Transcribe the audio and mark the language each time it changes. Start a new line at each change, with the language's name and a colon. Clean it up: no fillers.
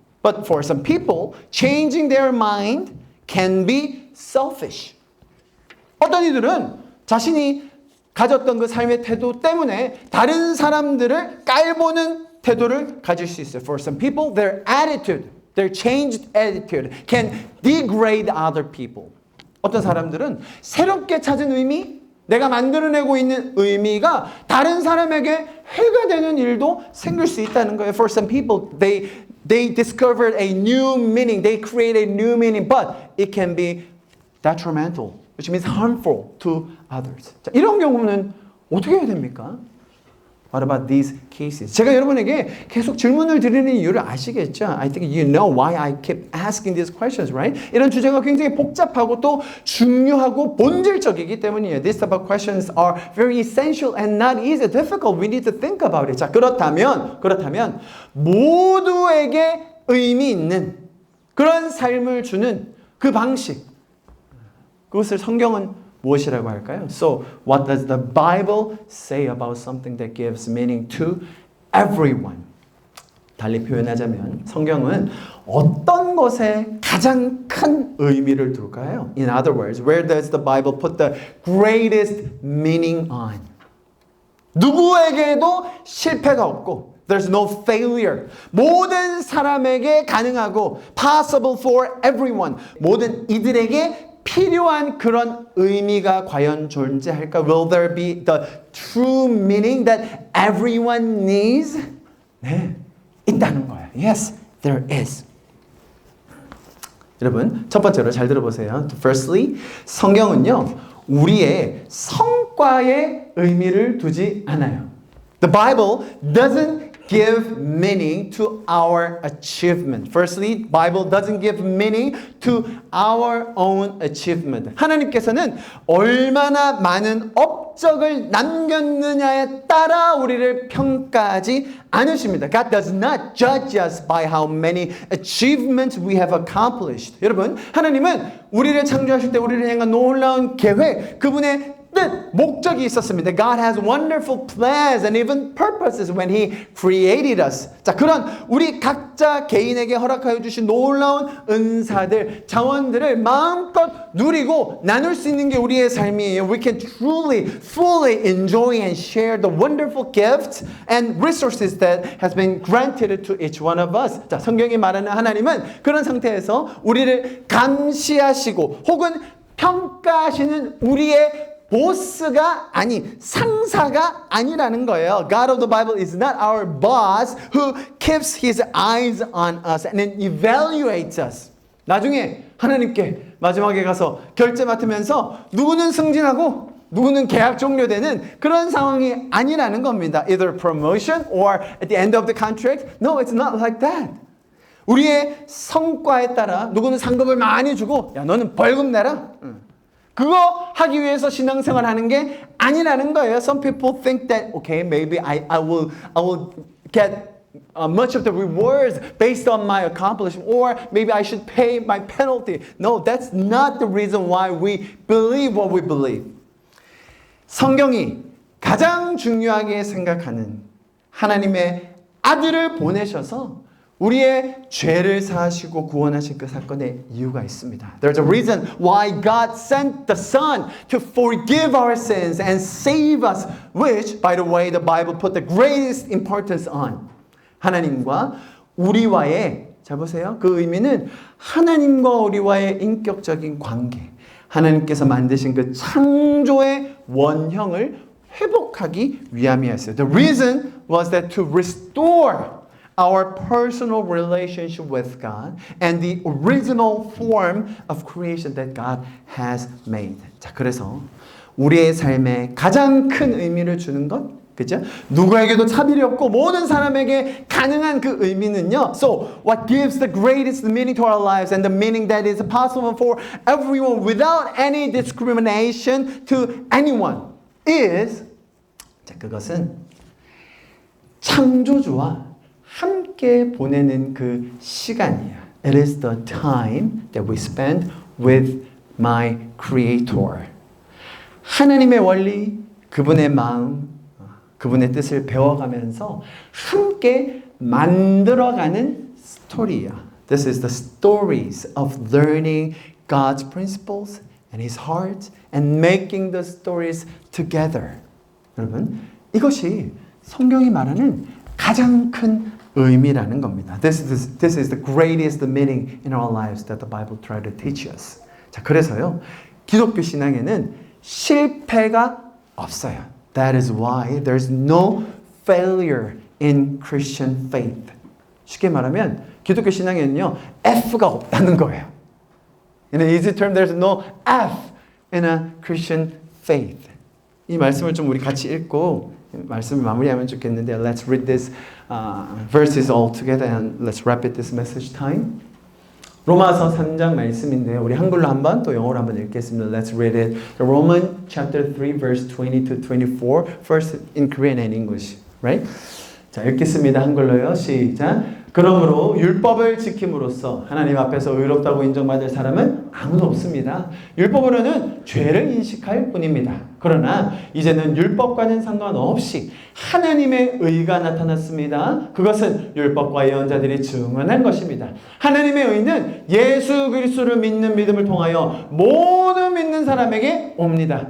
English: But for some people, changing their mind can be selfish.
Korean: 어떤 이들은 자신이 가졌던 그 삶의 태도 때문에 다른 사람들을 깔보는 태도를 가질 수 있어요.
English: For some people, their attitude, their changed attitude can degrade other people.
Korean: 어떤 사람들은 새롭게 찾은 의미, 내가 만들어내고 있는 의미가 다른 사람에게 해가 되는 일도 생길 수 있다는 거예요.
English: For some people, they discovered a new meaning, they create a new meaning, but it can be detrimental. Which means harmful to others.
Korean: 자, 이런 경우는 어떻게 해야 됩니까?
English: What about these cases?
Korean: 제가 여러분에게 계속 질문을 드리는 이유를 아시겠죠?
English: I think you know why I keep asking these questions, right?
Korean: 이런 주제가 굉장히 복잡하고 또 중요하고 본질적이기 때문이에요.
English: These type of questions are very essential and not easy, difficult. We need to think about it.
Korean: 자, 그렇다면 모두에게 의미 있는 그런 삶을 주는 그 방식 그것을 성경은 무엇이라고 할까요?
English: So, what does the Bible say about something that gives meaning to everyone?
Korean: 달리 표현하자면 성경은 어떤 것에 가장 큰 의미를 둘까요?
English: In other words, where does the Bible put the greatest meaning on?
Korean: 누구에게도 실패가 없고
English: There's no failure.
Korean: 모든 사람에게 가능하고
English: possible for everyone.
Korean: 모든 이들에게 필요한 그런 의미가 과연 존재할까?
English: Will there be the true meaning that everyone needs?
Korean: 네, 있다는 거예요.
English: Yes, there is.
Korean: 여러분, 첫 번째로 잘 들어보세요.
English: Firstly,
Korean: 성경은요, 우리의 성과에 의미를 두지 않아요.
English: The Bible doesn't give meaning to our achievement. Firstly, Bible doesn't give meaning to our own achievement.
Korean: 하나님께서는 얼마나 많은 업적을 남겼느냐에 따라 우리를 평가하지 않으십니다.
English: God does not judge us by how many achievements we have accomplished.
Korean: 여러분, 하나님은 우리를 창조하실 때 우리를 향한 놀라운 계획, 그분의 뜻, 목적이 있었습니다.
English: God has wonderful plans and even purposes when He created us.
Korean: 자, 그런 우리 각자 개인에게 허락하여 주신 놀라운 은사들, 자원들을 마음껏 누리고 나눌 수 있는 게 우리의 삶이에요.
English: We can truly, fully enjoy and share the wonderful gifts and resources that has been granted to each one of us.
Korean: 자, 성경이 말하는 하나님은 그런 상태에서 우리를 감시하시고 혹은 평가하시는 우리의 보스가 아니 상사가 아니라는 거예요.
English: God of the Bible is not our boss who keeps his eyes on us and then evaluates us.
Korean: 나중에 하나님께 마지막에 가서 결제 맡으면서 누구는 승진하고 누구는 계약 종료되는 그런 상황이 아니라는 겁니다.
English: Either promotion or at the end of the contract. No, it's not like that.
Korean: 우리의 성과에 따라 누구는 상급을 많이 주고 야 너는 벌금 내라. 그거 하기 위해서 신앙생활 하는 게 아니라는 거예요.
English: Some people think that okay, maybe I will get much of the rewards based on my accomplishment, or maybe I should pay my penalty. No, that's not the reason why we believe what we believe.
Korean: 성경이 가장 중요하게 생각하는 하나님의 아들을 보내셔서 우리의 죄를 사하시고 구원하신 그 사건에 이유가 있습니다.
English: There's a reason why God sent the Son to forgive our sins and save us, which, by the way, the Bible put the greatest importance on.
Korean: 하나님과 우리와의, 잘 보세요. 그 의미는 하나님과 우리와의 인격적인 관계, 하나님께서 만드신 그 창조의 원형을 회복하기 위함이었어요.
English: The reason was that to restore our personal relationship with God and the original form of creation that God has made.
Korean: 자, 그래서 우리의 삶에 가장 큰 의미를 주는 것, 그죠? 누구에게도 차별이 없고 모든 사람에게 가능한 그 의미는요.
English: So, what gives the greatest meaning to our lives and the meaning that is possible for everyone without any discrimination to anyone is,
Korean: 자, 그것은 창조주와 함께 보내는 그 시간이야.
English: It is the time that we spend with my Creator.
Korean: 하나님의 원리, 그분의 마음, 그분의 뜻을 배워가면서 함께 만들어가는 스토리야.
English: This is the stories of learning God's principles and His heart and making the stories together.
Korean: 여러분, 이것이 성경이 말하는 가장 큰 의미라는 겁니다.
English: This is the greatest meaning in our lives that the Bible tries to teach us.
Korean: 자, 그래서요, 기독교 신앙에는 실패가 없어요.
English: That is why there's no failure in Christian faith.
Korean: 쉽게 말하면 기독교 신앙에는요, F가 없다는 거예요.
English: In an easy term, there's no F in a Christian faith.
Korean: 이 말씀을 좀 우리 같이 읽고 말씀을 마무리하면 좋겠는데,
English: let's read this verses all together and let's wrap it this message time.
Korean: 로마서 3장 말씀인데요. 우리 한글로 한번 또 영어로 한번 읽겠습니다.
English: Let's read it. The Roman chapter 3 verse 20 to 24. First in Korean and English, right?
Korean: 자, 읽겠습니다. 한글로요. 시작. 그러므로 율법을 지킴으로써 하나님 앞에서 의롭다고 인정받을 사람은 아무도 없습니다. 율법으로는 죄를 인식할 뿐입니다. 그러나 이제는 율법과는 상관없이 하나님의 의가 나타났습니다. 그것은 율법과 예언자들이 증언한 것입니다. 하나님의 의는 예수 그리스도를 믿는 믿음을 통하여 모든 믿는 사람에게 옵니다.